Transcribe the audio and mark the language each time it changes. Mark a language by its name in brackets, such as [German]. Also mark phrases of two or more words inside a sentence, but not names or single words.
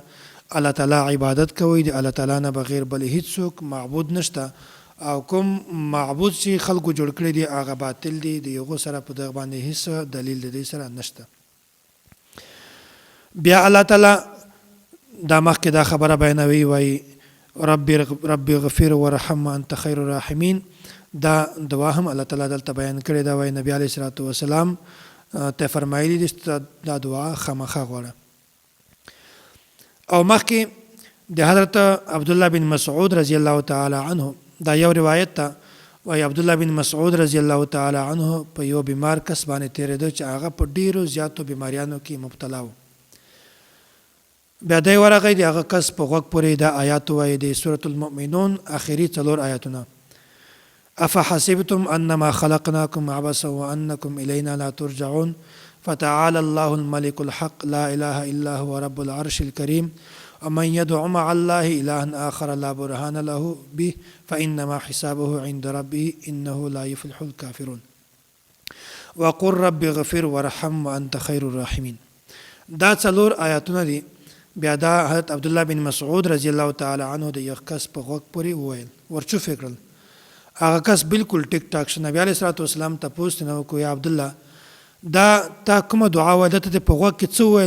[Pashto] الله تعالی عبادت کوي، د الله تعالی نه بغیر بل هیڅوک معبود نشته، او کوم معبود چې خلکو جوړ کړی دی هغه باطل دی، د یغو سره په دغه باندې هیڅ دلیل د دې سره نشته. بیا الله تعالی دا مخکې دا خبره بیانوي، وایي [Arabic] رب اغفر ورحم انت خیر الراحمین. [Pashto] دا دعا هم الله تعالی دلته بیان کړې ده، وایي نبی [Arabic] علیه الصلاة والسلام [Pashto] ته فرمایلی دي چې دا دعا خامخا غواړه. او مخکې د حضرت عبدالله بن مسعود [Arabic] رضی الله تعالی عنه [Pashto] دا یو روایت ته، وایي عبدالله بن مسعود [Arabic] رضی الله تعالی عنه [Pashto] په یو بیمار کس باندې تېرېده چې هغه په ډېرو زیاتو بیماریانو کې مبتلا و. بیا دی ورغی، د هغه کس په غوږ پورې دا آیات وایي د سورة المؤمنون آخري 4 آیاتونه: [Arabic] افحسبتم انما خلقناكم عبثا وانكم الینا لا ترجعون فتعالى الله الملك الحق لا اله الا هو رب العرش الكريم ومن يدع مع الله الها اخر لا برهان له به فانما حسابه عند ربه انه لا يفلح الكافرون وقل رب اغفر ورحم وانت خير الراحمين. [Pashto] دا 4 آیاتونه دي. بیا دا حضرت عبدالله بن مسعود [Arabic] رضی الله تعالی عنه [Pashto] د یو کس په غوږ پورې وویل، ورچوف کړل. هغه کس بالکل ټیک ټاک شو. نبی [Arabic] علیه الصلاة والسلام [Pashto] تپوس نه وکړو، یا عبدالله دا تا کومه دعا وایي، دته دې په غوږ کې څه وویل؟